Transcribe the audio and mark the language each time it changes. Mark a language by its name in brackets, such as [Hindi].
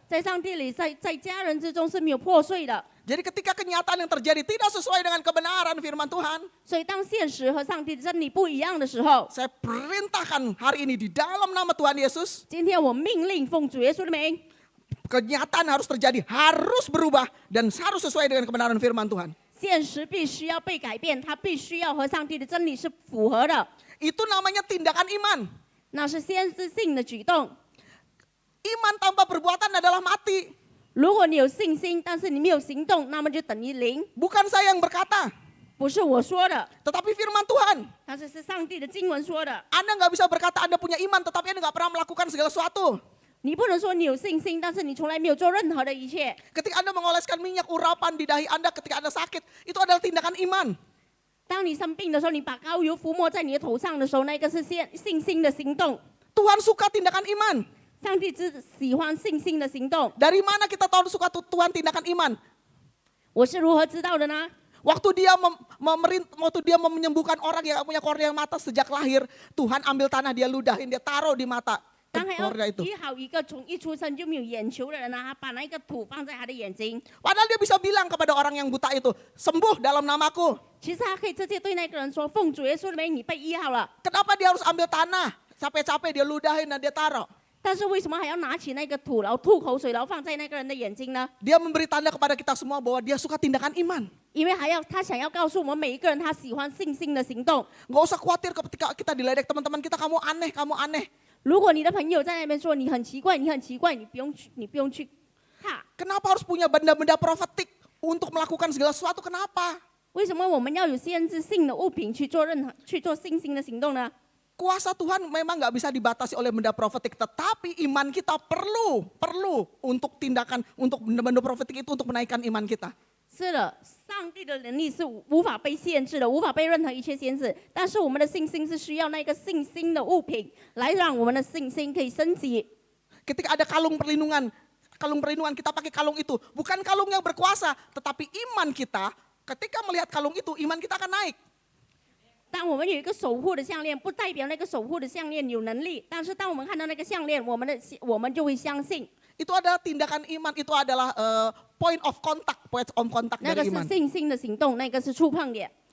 [Chinese] 在上帝里在家人之中是没有破碎的。 [Indonesian] Jadi ketika kenyataan yang terjadi tidak sesuai dengan kebenaran firman Tuhan, [Chinese] 所以当现实和上帝的真理不一样的时候， [Indonesian] saya perintahkan hari ini di dalam nama Tuhan Yesus, [Chinese] 今天我命令奉主耶稣的名， [Indonesian] kenyataan harus terjadi, harus berubah dan harus sesuai dengan kebenaran firman Tuhan. [Chinese] 现实必须要被改变，它必须要和上帝的真理是符合的， [Indonesian] Itu namanya tindakan iman. [Chinese] 那是先知性的举动。 [Indonesian] Iman tanpa perbuatan adalah mati. [Chinese] 如果你有信心，但是你没有行动，那么就等于零。 [Indonesian] Bukan saya yang berkata, [Chinese] 不是我说的， [Indonesian] tetapi firman Tuhan. [Chinese] 它是上帝的经文说的。 [Indonesian] Anda nggak bisa berkata Anda punya iman, tetapi Anda nggak pernah melakukan segala sesuatu. [Chinese] 你不能说你有信心，但是你从来没有做任何的一切。 [Indonesian] Ketika Anda mengoleskan minyak urapan di dahi Anda ketika Anda sakit, itu adalah tindakan iman. [Chinese] 当你生病的时候，你把膏油涂抹在你的头上的时候，那个是信心的行动。 [Indonesian] Tuhan suka tindakan iman. [Chinese] 上帝只喜欢信心的行动。 [Indonesian] Dari mana kita tahu suka Tuhan tindakan iman? [Chinese] 我是如何知道的呢？ [Indonesian] Waktu dia mau menyembuhkan orang yang punya kornea mata sejak lahir, Tuhan ambil tanah, dia ludahin, dia taruh di mata [Chinese] 当他要 [Indonesian] kornea itu. [Chinese] 医好一个从一出生就没有眼球的人呢，他把那个土放在他的眼睛。 [Indonesian] Padahal dia bisa bilang kepada orang yang buta itu, sembuh dalam namaku. [Chinese] 其实他可以直接对那个人说：“奉主耶稣的名，你被医好了。 [Indonesian] Kenapa dia harus ambil tanah? Capek-capek dia ludahin dan dia taruh. ” [Chinese] 但是为什么还要拿起那个土，然后吐口水，然后放在那个人的眼睛呢？ [Indonesian] Dia memberi tanda kepada kita semua bahwa dia suka tindakan iman. [Chinese] 因为他想要告诉我们每一个人，他喜欢信心的行动。 [Indonesian] Nggak usah khawatir ketika kita diledek teman-teman kita, kamu aneh, kamu aneh. [Chinese] 如果你的朋友在那边说你很奇怪，你很奇怪，你不用去怕。 [Indonesian] Kenapa harus punya benda-benda profetik untuk melakukan segala sesuatu? Kenapa? [Chinese] 为什么我们要有先知性的物品去做信心的行动呢？ [Indonesian] Kuasa Tuhan memang nggak bisa dibatasi oleh benda profetik, tetapi iman kita perlu untuk tindakan, untuk benda-benda profetik itu untuk menaikkan iman kita. [Chinese] 是的，上帝的能力是无法被限制的，无法被任何一切限制。但是我们的信心是需要那个信心的物品来让我们的信心可以升级。 [Indonesian] Ketika ada kalung perlindungan kita pakai kalung itu, bukan kalung yang berkuasa, tetapi iman kita. Ketika melihat kalung itu, iman kita akan naik. [Chinese] 当我们有一个守护的项链，不代表那个守护的项链有能力，但是当我们看到那个项链，我们就会相信， [Indonesian] Itu adalah tindakan iman, itu adalah [English] point of contact [Chinese] 那个 [Indonesian] dari [Chinese] 是 [Indonesian] iman. [Chinese] 信心的行动，那个是触碰点。